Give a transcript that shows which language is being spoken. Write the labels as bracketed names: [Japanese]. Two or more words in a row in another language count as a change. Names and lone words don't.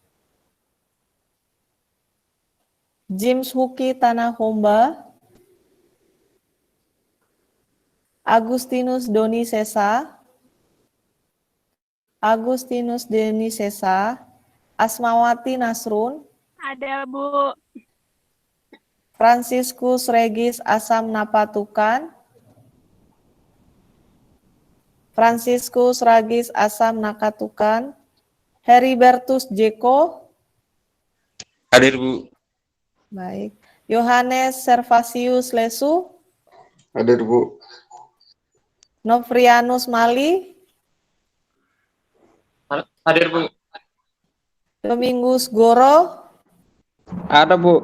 [Indonesian] James Huki Tanahomba. Agustinus Doni Sesa. Agustinus Deni Sesa, Asmawati Nasrun, Ada, Bu. Franciscus Regis Asam Napatukan, Franciscus Regis Asam Nakatukan, Heribertus Jeko, Hadir, Bu. baik, Yohanes Servasius Lesu, Hadir, Bu. Novrianus Mali, Hadir, Bu. Domingus Goro, Ada, Bu.